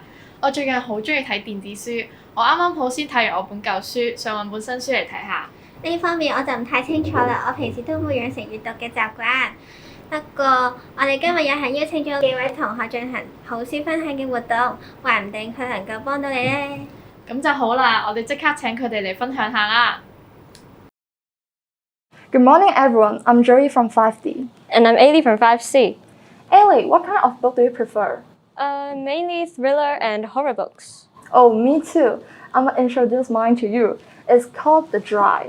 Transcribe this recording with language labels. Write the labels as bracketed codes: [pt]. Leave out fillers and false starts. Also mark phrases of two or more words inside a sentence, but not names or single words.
[yue] 我最近好中意睇電子書，我啱啱好先睇完我本舊書，想揾本新書嚟睇下。呢方面我就唔太清楚啦，我平時都會養成閱讀嘅習慣。不過我哋今日有幸邀請咗幾位同學進行好書分享嘅活動，話唔定佢能夠幫到你呢。咁就好啦，我哋即刻請佢哋嚟分享下啦。 [en] Good morning, everyone. I'm Joey from 5D. And I'm Ailey from 5C. Ailey, what kind of book do you prefer? Mainly thriller and horror books. Oh, me too. I'm gonna introduce mine to you. It's called The Dry.